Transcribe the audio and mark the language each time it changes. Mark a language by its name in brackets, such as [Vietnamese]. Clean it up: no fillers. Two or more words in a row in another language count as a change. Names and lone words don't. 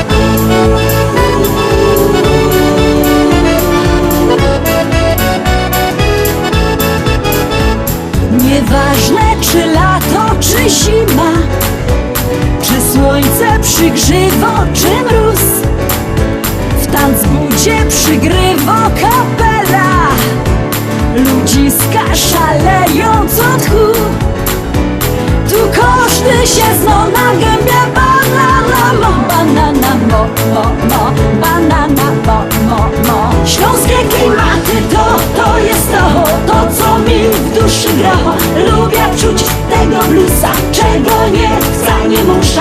[Silesian] Nieważne czy lato, czy zima, czy słońce przygrzywo, czy mróz, w tanzbudzie przygrywo kapela. [Polish] Ludziska szaleją co tchu. [Silesian] Tu każdy się zno na gębie, banana mo, banana mo, mo, mo, banana mo, mo, mo. [Polish] Śląskie klimaty to jest to co mi w duszy gra. Lubię czuć tego bluesa, czego nie za nie muszę.